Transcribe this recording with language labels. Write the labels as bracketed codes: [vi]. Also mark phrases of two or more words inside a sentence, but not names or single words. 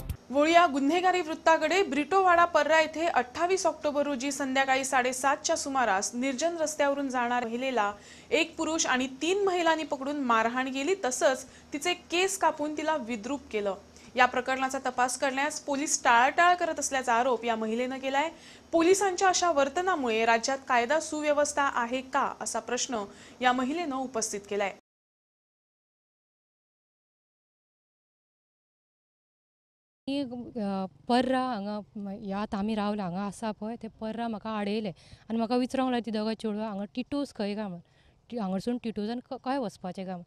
[mr] वळूया गुन्हेगारी वृत्ताकडे। ब्रिटोवाडा पर्रा येथे 28 ऑक्टोबर रोजी संध्याकाळी 7:30च्या सुमारास निर्जन रस्त्यावरून जाणाऱ्या महिलेला एक पुरुष आणि 3 महिलांनी पकडून मारहाण केली, तसंच तिचे केस कापून तिला विद्रूप केलं। या प्रकरणाचा तपास करण्यास पोलीस टाळाटाळ करत असल्याचा आरोप या महिलेने केलाय। पोलिसांच्या अशा वर्तनामुळे राज्यात कायदा सुव्यवस्था आहे का, असा प्रश्न या महिलेने उपस्थित केलाय। [kok] पर्रा हांगा यात आमी रावला हांगा आसा पळय ते पर्रा म्हाका आडयले आनी म्हाका विचारूंक लागले ती दोगां चेडवां हांगा टिटूस खंय काय म्हण हांगासून टिटूसान खंय वचपाचें काय म्हण।